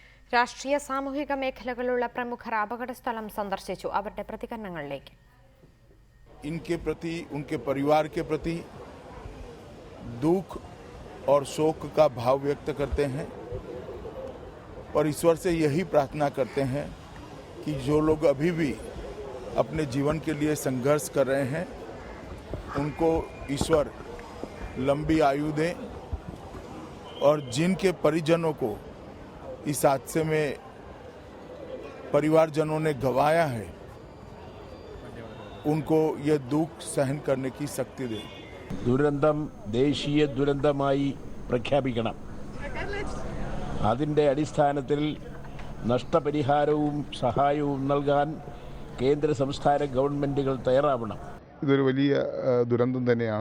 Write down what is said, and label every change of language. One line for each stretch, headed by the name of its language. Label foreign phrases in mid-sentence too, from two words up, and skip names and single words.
Malayalam: രാഷ്ട്രീയ സാമൂഹിക മേഖലകളുള്ള പ്രമുഖർ അപകടസ്ഥലം സന്ദർശിച്ചു. അവരുടെ പ്രതികരണങ്ങളിലേക്ക്.
Hindi: इनके प्रति, उनके परिवार के प्रति दुख और शोक का भाव व्यक्त करते हैं और ईश्वर से यही प्रार्थना करते हैं कि जो लोग अभी भी अपने जीवन के लिए संघर्ष कर रहे हैं उनको ईश्वर लंबी आयु दें और जिनके परिजनों को इस हादसे में परिवारजनों ने गंवाया है उनको यह दुख सहन करने की शक्ति दे.
Malayalam: ദുരന്തം ദേശീയ ദുരന്തമായി പ്രഖ്യാപിക്കണം. അതിൻ്റെ അടിസ്ഥാനത്തിൽ നഷ്ടപരിഹാരവും സഹായവും നൽകാൻ കേന്ദ്ര സംസ്ഥാന ഗവൺമെൻറ്റുകൾ തയ്യാറാവണം. ഇതൊരു വലിയ ദുരന്തം തന്നെയാണ്.